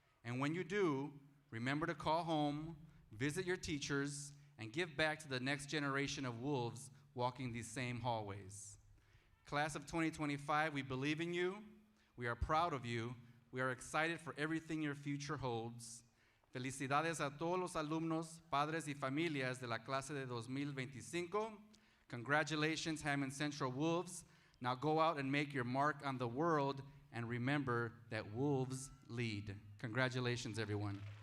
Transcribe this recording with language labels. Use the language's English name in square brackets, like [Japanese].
[English] And when you do, remember to call home, visit your teachers, and give back to the next generation of wolves walking these same hallways. Class of 2025, we believe in you, we are proud of you, we are excited for everything your future holds. [Spanish] Felicidades a todos los alumnos, padres y familias de la clase de 2025. [English] Congratulations, Hammond Central Wolves. Now go out and make your mark on the world, and remember that wolves lead. Congratulations, everyone.